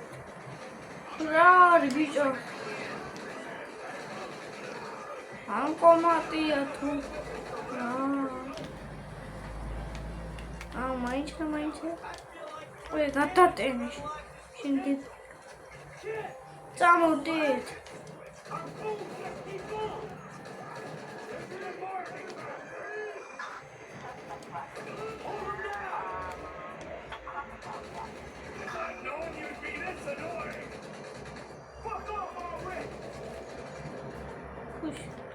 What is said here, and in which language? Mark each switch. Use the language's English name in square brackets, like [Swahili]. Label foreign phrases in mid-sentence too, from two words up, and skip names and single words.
[Georgian] რა არის ბიჭო? ანკომატია თუ მაინც. ой, გადატენე. შინდი. წამოდით. [English] I'm cool. Let's keep going. Hold him down. I've known you'd be this annoying. Fuck off already. Push.